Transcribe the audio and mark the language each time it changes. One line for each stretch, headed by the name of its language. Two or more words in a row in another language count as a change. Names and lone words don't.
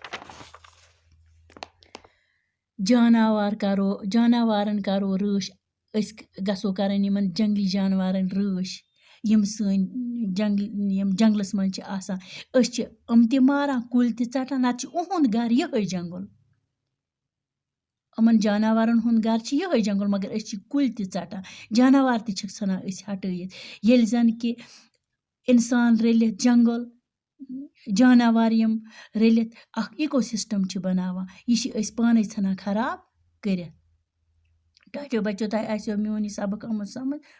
Kashmiri: जानवारन करो रश अस गसो करन यमन जंगली जानवारन रश यम सन जंगलस मज छ आसान। अस छ अम ति मारान कुल ति चटन नत छ उहुंद घर यही जंगल। अमन जानवारन हुंद घर छ यही जंगल मगर अस छ कुल ति चटन जानवर ति छ सना अस हटयित। येल जन कि इंसान रलित जंगल जानवर यम रलित अख इकोसिस्टम छ बनावान यह छ अस पाने छना खराब करित। टाठ्यो बच्चो तह आस्यो मियोन यह सबक आमुत समझ।